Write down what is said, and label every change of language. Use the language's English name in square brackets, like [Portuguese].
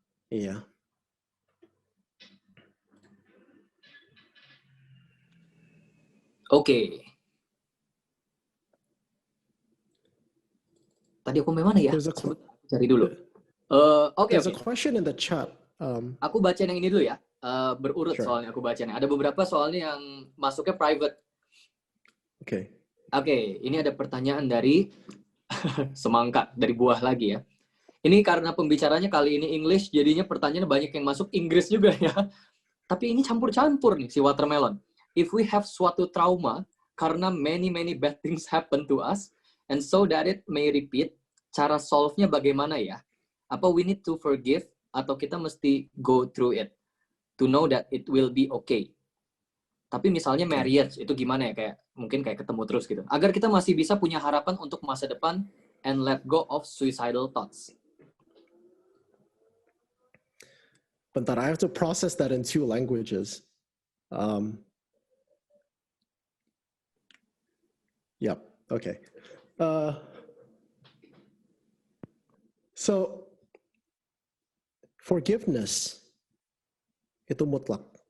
[English] Yeah. [Indonesian] Oke. Tadi aku mana ya? Cari dulu. Oke. [English] There's a question in the chat. [Indonesian] Aku baca yang ini dulu ya. Berurut [English] Sure. [Indonesian] soalnya aku bacanya. Ada beberapa soalnya yang masuknya private. [English] Okay. [Indonesian] Oke, ini ada pertanyaan dari semangka, dari buah lagi ya. Ini karena pembicaranya kali ini English, jadinya pertanyaannya banyak yang masuk Inggris juga ya. Tapi ini campur-campur nih si [English] watermelon. If we have suatu trauma karena many bad things happen to us, and so that it may repeat, [Indonesian] cara solve-nya bagaimana ya? [English] Apa we need to forgive atau [Indonesian] kita mesti [English] go through it to know that it will be okay? [Indonesian] Tapi misalnya marriage itu gimana ya, mungkin ketemu terus gitu. Agar kita masih bisa punya harapan untuk masa depan [English] and let go of suicidal thoughts. [Indonesian] Bentar, [English] I have to process that in 2 languages. Yep, okay. [Indonesian] So, forgiveness itu mutlak.